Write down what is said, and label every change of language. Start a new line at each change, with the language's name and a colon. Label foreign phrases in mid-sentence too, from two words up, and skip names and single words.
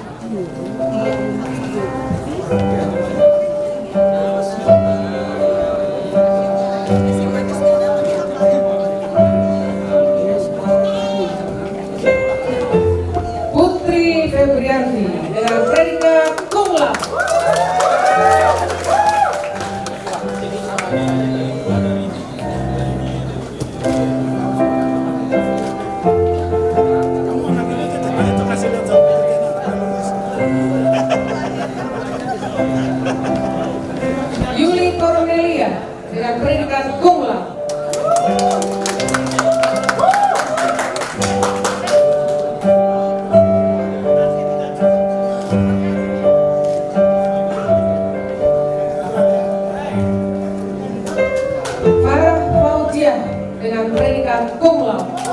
Indonesian: Putri Febrianti dengan predikat
Latin: cum laude.
Indonesian: Itu kasih lihat sampai Yuli Cornelia dengan predikat
Latin: cum laude.
Indonesian: Farah Fauziah dengan predikat
Latin: cum laude.